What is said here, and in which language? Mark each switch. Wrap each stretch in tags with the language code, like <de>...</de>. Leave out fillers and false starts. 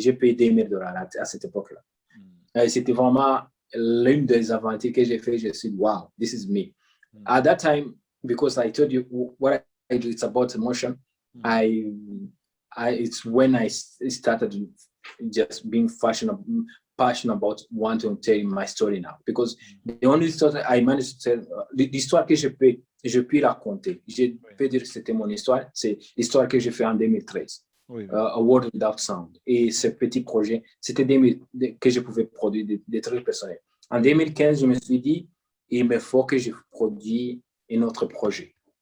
<fr>J'ai payé 2 000 $ à cette époque-là. C'était vraiment l'une des aventures que j'ai fait. Je me suis dit, wow,</fr> <en>this is me. At that time, because I told you what I do, it's about emotion. I it's when I started just being passionate about wanting to tell my story now. Because the only story I managed to tell,</en> <fr>l'histoire que je peux raconter, je peux dire que c'était mon histoire, c'est l'histoire que j'ai fait en 2013. A World Without Sound. Et ce petit projet, c'était que je pouvais produire des trucs personnels. En 2015, je me suis dit, il me faut que je produise un autre projet.</fr>